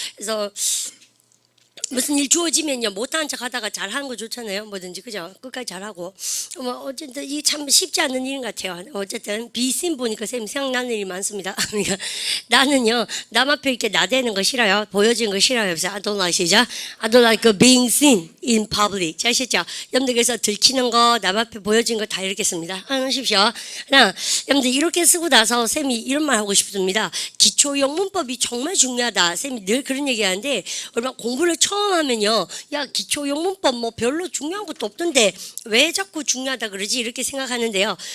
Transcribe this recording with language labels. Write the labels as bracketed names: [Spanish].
[Korean] 그래서 무슨 일 주어지면요, 못하는 척 하다가 잘하는 거 좋잖아요. 뭐든지, 그죠? 끝까지 잘하고. 뭐, 어쨌든, 이 참 쉽지 않은 일인 것 같아요. 어쨌든, 비씬 보니까 쌤 생각나는 일이 많습니다. 그러니까 나는요, 남 앞에 이렇게 나대는 거 싫어요. 보여지는 거 싫어요. 그래서 [English] I don't like, [Korean] 시작. [English] I don't like being seen in public. [Korean] 잘 아시죠? 여러분들 그래서 들키는 거, 남 앞에 보여지는 거 다 이렇게 씁니다. 하십시오. 하나, 여러분들 이렇게 쓰고 나서 쌤이 이런 말 하고 싶습니다. 기초영문법이 정말 중요하다. 쌤이 늘 그런 얘기 하는데, 얼마나 공부를 처음 하면요, 야, 기초영문법 뭐 별로 중요한 것도 없던데 왜 자꾸 중요하다 그러지? 이렇게 생각하는데요.